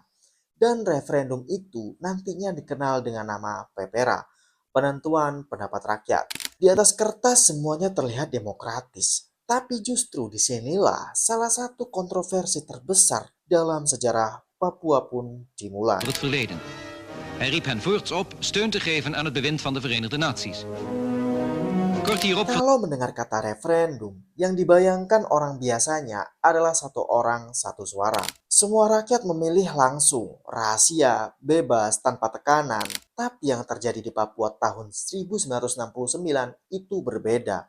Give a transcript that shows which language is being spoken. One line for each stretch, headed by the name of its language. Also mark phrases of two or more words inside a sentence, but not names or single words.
Indonesian: Dan referendum itu nantinya dikenal dengan nama PEPERA, Penentuan Pendapat Rakyat. Di atas kertas semuanya terlihat demokratis, tapi justru disinilah salah satu kontroversi terbesar dalam sejarah Papua pun dimulai.
Dutch: Het verleden. Hij riep hen voorts op steun te geven aan het bewind van de Verenigde Naties. Kort hierop
Indonesian: Kalau mendengar kata referendum, yang dibayangkan orang biasanya adalah satu orang, satu suara. Semua rakyat memilih langsung, rahasia, bebas, tanpa tekanan. Tapi yang terjadi di Papua tahun 1969 itu berbeda.